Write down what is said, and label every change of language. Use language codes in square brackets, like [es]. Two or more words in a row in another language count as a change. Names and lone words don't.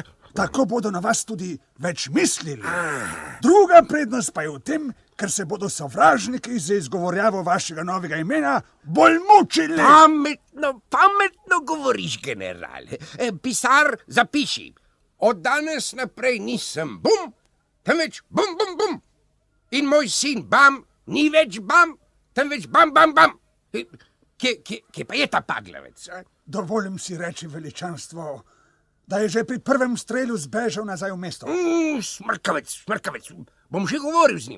[sl] Tako bodo na vas tudi več mislili. Druga prednost pa je v tem, ker se bodo sovražniki za izgovorjavo vašega novega imena bolj mučili. Pametno govoriš, general. Pisar, zapiši. Od danes naprej nisem bum, temveč bum, bum, bum. In moj sin Bam ni več Bam, temveč Bam, Bam, Bam. Kje pa je ta paglavec? Dovolim si reči, veličanstvo, da je že pri prvem strelu zbežal nazaj v mesto. Smrkavec. Bom že govoril z njim.